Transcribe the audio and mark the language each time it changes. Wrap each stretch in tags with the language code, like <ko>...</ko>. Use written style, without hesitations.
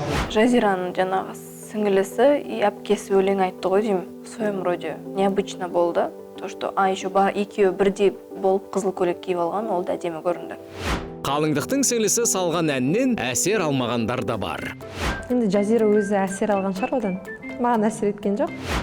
<kk>Жазираның жаңағы сіңілісі</kk> <ru>и</ru> <kk>әпкесі өлең айтты ғой деймін.</kk> <ru>В своем роде необычно</ru> <kk>болды.</kk> <ru>То, что еще</ru> <kk>екеуі бірдей болып қызыл көйлек киіп алған, ол да әдемі көрінді. Қалыңдықтың сіңлісі салған әннен әсер алмағандар да бар. Енді Жазира өзі әсер алған шығар одан. Маған әсер еткен жоқ.</kk>